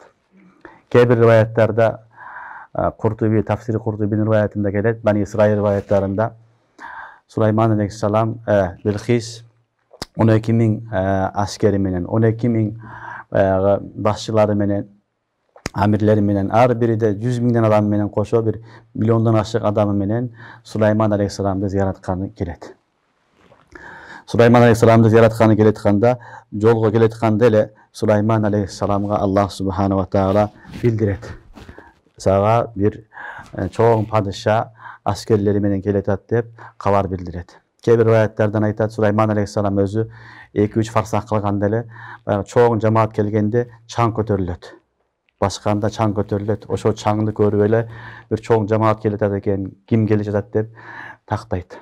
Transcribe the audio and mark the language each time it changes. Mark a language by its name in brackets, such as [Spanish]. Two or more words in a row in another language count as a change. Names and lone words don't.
[Kyrgyz] Кээ бир риваяттарда Куртуби, Тафсири Куртубинин риваятында келет, Бани Исраил риваяттарында Сулайман алейхисалам Билкис 12.000 аскери менен, 12.000 башчылары менен, амирлери менен, ар бири де 100.000 адам менен кошо бир миллиондон ашык адамы менен Сулайман алейхисаламды зияратканы келет. Сулайман алейхисаламды зияратканы келетканда, жолго келетканда эле Сулайман алейхисаламга [Arabic] الله سبحانه وتعالى [Kyrgyz] билдирет. Сага бир чоң падыша аскерлери менен келетат деп кабар билдирет. Кээ бир риваяттардан айтат, Сулайман алейхисалам өзү 2-3 фарсак кылганда эле чоң жамаат келгенде чаң көтөрүлөт. Башканда чаң көтөрүлөт. Ошо чаңды көрүп эле бир чоң жамаат келетат экен, ким келе жатат деп тактайт.